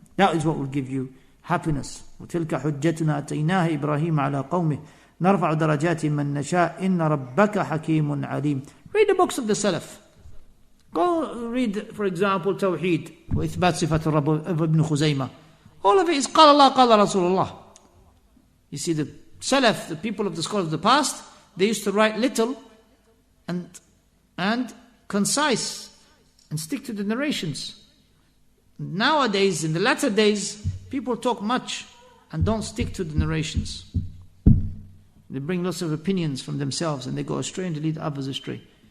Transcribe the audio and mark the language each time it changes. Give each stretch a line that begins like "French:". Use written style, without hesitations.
English: That is what will give you happiness.
Arabic: وَتِلْكَ حُجَّتُنَا أَتَيْنَاهَا إِبْرَاهِيمَ عَلَىٰ قَوْمِهِ نَرْفَعُ دَرَجَاتٍ مَنْ نَشَاءُ إِنَّ رَبَّكَ حَكِيمٌ عَلِيمٌ.
English: Read the books of the Salaf. Go read, for example, Tawheed,
Arabic: وإثبات صفات الرب
English: of Ibn Khuzaymah. All of it is
Arabic: قال الله قال رسول الله.
English: You see, the Salaf, the people of the scholars of the past, they used to write little and concise and stick to the narrations. Nowadays, in the latter days, people talk much and don't stick to the narrations. They bring lots of opinions from themselves and they go astray and they lead others astray.